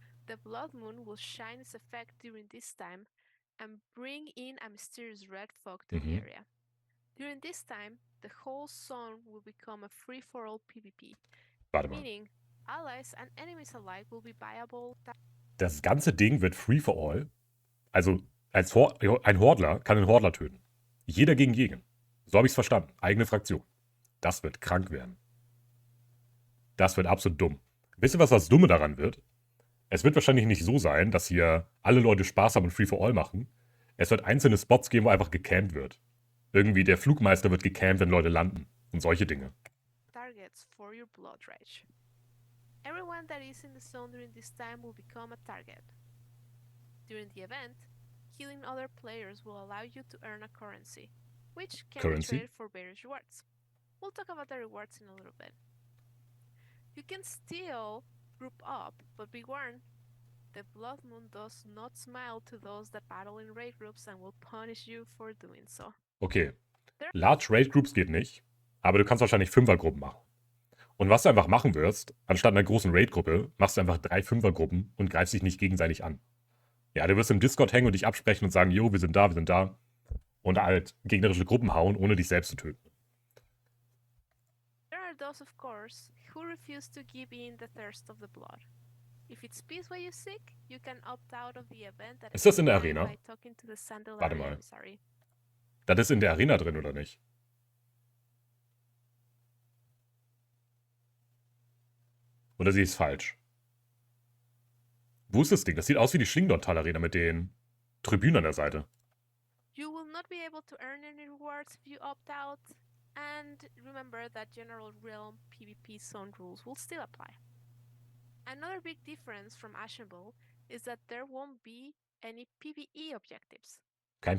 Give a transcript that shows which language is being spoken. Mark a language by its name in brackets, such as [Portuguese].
[English] The Blood Moon will shine its effect during this time and bring in a mysterious red fog to the Mhm. area. During this time, the whole zone will become a free-for-all PvP, [German] Warte mal. [English] meaning allies and enemies alike will be viable. [German] Das ganze Ding wird [English] free for all. [German] Also, ein Hordler kann einen Hordler töten. Jeder gegen jeden. So habe ich es verstanden. Eigene Fraktion. Das wird krank werden. Das wird absolut dumm. Wisst ihr, was das Dumme daran wird? Es wird wahrscheinlich nicht so sein, dass hier alle Leute Spaß haben und [English] free for all [German] machen. Es wird einzelne Spots geben, wo einfach gecampt wird. Irgendwie der Flugmeister wird gecampt, wenn Leute landen. Und solche Dinge. [English] Targets for your Blood Rage. Everyone that is in the zone during this time will become a target. During the event, killing other players will allow you to earn a currency, which can be Currency? traded for various rewards. We'll talk about the rewards in a little bit. You can still group up, but be warned, the Blood Moon does not smile to those that battle in raid groups and will punish you for doing so. Okay. [German] Large Raid Groups geht nicht, aber du kannst wahrscheinlich Fünfergruppen machen. Und was du einfach machen wirst, anstatt einer großen Raid-Gruppe, machst du einfach 3 Fünfergruppen und greifst dich nicht gegenseitig an. Ja, du wirst im Discord hängen und dich absprechen und sagen, jo, wir sind da. Und halt gegnerische Gruppen hauen, ohne dich selbst zu töten. [English] There are those, of course, who refuse to give in the thirst of the blood. If it's peace what you seek, you can opt out of the event at [German] Ist das in der [English] any time [German] Arena? [English] by talking to the Sandalari [German] Warte mal. [English] emissary. [German] Das ist in der Arena drin, oder nicht? Oder sehe ich es falsch? Wo ist das Ding? Das sieht aus wie die Schlingendortal-Arena mit den Tribünen an der Seite. [English] You will not be able to earn any rewards if you opt out, and remember that General Realm PvP zone rules will still apply. Another big difference from Ashenville is that there won't be any PvE objectives. [German] Kein